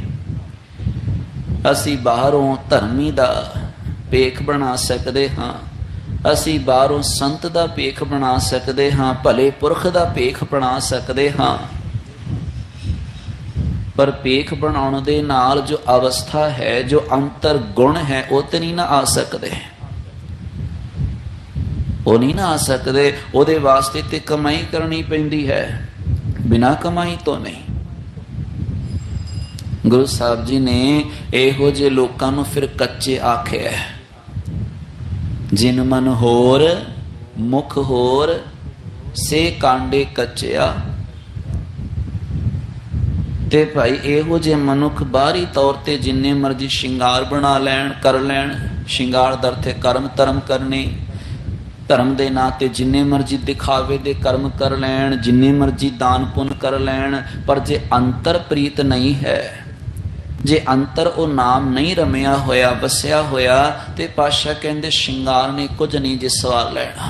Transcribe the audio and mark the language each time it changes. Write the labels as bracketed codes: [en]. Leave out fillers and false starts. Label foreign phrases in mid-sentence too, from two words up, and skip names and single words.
[pa] ਅਸੀਂ ਬਾਹਰੋਂ ਧਰਮੀ ਦਾ ਭੇਖ ਬਣਾ ਸਕਦੇ ਹਾਂ, ਅਸੀਂ ਬਾਹਰੋਂ ਸੰਤ ਦਾ ਭੇਖ ਬਣਾ ਸਕਦੇ ਹਾਂ, ਭਲੇ ਪੁਰਖ ਦਾ ਭੇਖ ਬਣਾ ਸਕਦੇ ਹਾਂ, ਪਰ ਭੇਖ ਬਣਾਉਣ ਦੇ ਨਾਲ ਜੋ ਅਵਸਥਾ ਹੈ, ਜੋ ਅੰਤਰ ਗੁਣ ਹੈ, ਉਹ ਤੇ ਨਹੀਂ ਨਾ ਆ ਸਕਦੇ, ਉਹ ਨਹੀਂ ਨਾ ਆ ਸਕਦੇ। ਉਹਦੇ ਵਾਸਤੇ ਤੇ ਕਮਾਈ ਕਰਨੀ ਪੈਂਦੀ ਹੈ, ਬਿਨਾਂ ਕਮਾਈ ਤੋਂ ਨਹੀਂ। ਗੁਰੂ ਸਾਹਿਬ ਜੀ ਨੇ ਇਹੋ ਜਿਹੇ ਲੋਕਾਂ ਨੂੰ ਫਿਰ ਕੱਚੇ ਆਖਿਆ, ਜਿਨ ਮਨ ਹੋਰ ਮੁਖ ਹੋਰ ਸੇ ਕਾਂਢੇ ਕੱਚਿਆ। ਤੇ ਭਾਈ ਇਹੋ ਜੇ ਮਨੁੱਖ ਬਾਹਰੀ ਤੌਰ ਤੇ ਜਿੰਨੇ ਮਰਜ਼ੀ ਸ਼ਿੰਗਾਰ ਬਣਾ ਲੈਣ ਕਰ ਲੈਣ, ਸ਼ਿੰਗਾਰ ਦਰਥੇ ਕਰਮ ਧਰਮ ਕਰਨੇ, ਧਰਮ ਦੇ ਨਾਂ ਤੇ ਜਿੰਨੇ ਮਰਜ਼ੀ ਦਿਖਾਵੇ ਦੇ ਕਰਮ ਕਰ ਲੈਣ, ਜਿੰਨੇ ਮਰਜ਼ੀ ਦਾਨ ਪੁੰਨ ਕਰ ਲੈਣ, ਪਰ ਜੇ ਅੰਤਰ ਪ੍ਰੀਤ ਨਹੀਂ ਹੈ, ਜੇ ਅੰਤਰ ਵੋ ਨਾਮ ਨਹੀਂ ਰਮਿਆ ਹੋਇਆ ਵਸਿਆ ਹੋਇਆ, ਤੇ ਪਾਤਸ਼ਾਹ ਕਹਿੰਦੇ ਸ਼ਿੰਗਾਰ ਨੇ ਕੁਛ ਨਹੀਂ ਜੇ ਸਵਾਲ ਲੈਣਾ।